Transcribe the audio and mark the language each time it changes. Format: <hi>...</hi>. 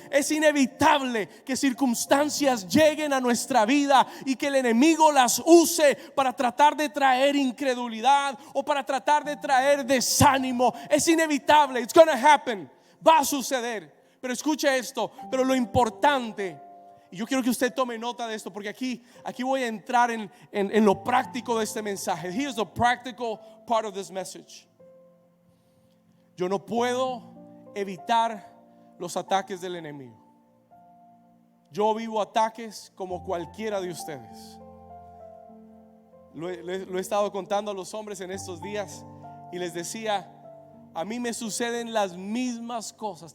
<es>Es inevitable que circunstancias lleguen a nuestra vida y que el enemigo las use para tratar de traer incredulidad o para tratar de traer desánimo. Es inevitable.</es> <en>It's gonna happen.</en> <es>Va a suceder. Pero escuche esto. Pero lo importante, y yo quiero que usted tome nota de esto, porque aquí voy a entrar en lo práctico de este mensaje.</es> <en>Here's the practical part of this message.</en> <es>Yo no puedo evitar los ataques del enemigo. Yo vivo ataques como cualquiera de ustedes. Lo he estado contando a los hombres en estos días y les decía, a mí me suceden las mismas cosas.</es>